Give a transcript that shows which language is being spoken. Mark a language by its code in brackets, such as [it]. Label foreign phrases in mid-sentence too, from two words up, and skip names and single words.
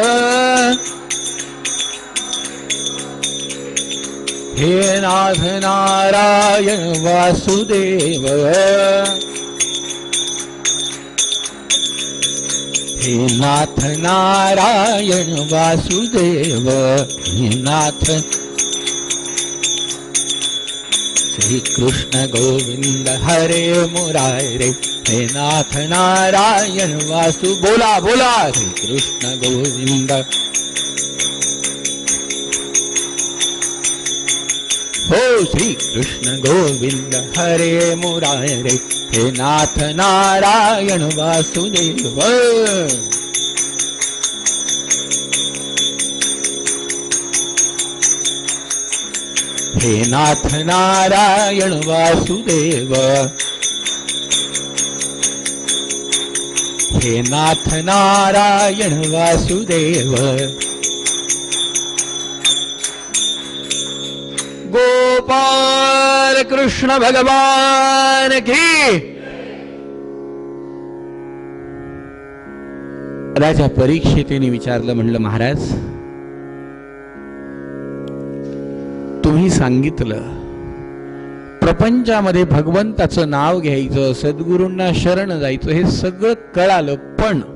[sa] हे नाथ नारायण वासुदेव. हे नाथ नारायण वासुदेव. हे नाथ. श्री कृष्ण गोविंद हरे मुरारे हे नाथ नारायण वासु. [mr] बोला. बोला. श्री कृष्ण गोविंद. हो. [sa] श्री कृष्ण गोविंद हरे मुरारे हे नाथ नारायण वासुदेव. हे नाथ नारायण वासुदेव. हे नाथ नारायण वासुदेव. [hi] गोपाल कृष्ण भगवान की. [mr] राजा परीक्षितीने विचारलं, म्हणलं महाराज तुम्ही सांगितलं प्रपंचामध्ये भगवंताचं नाव घ्यायचं, सद्गुरूंना शरण जायचं, हे सगळं कळालं, पण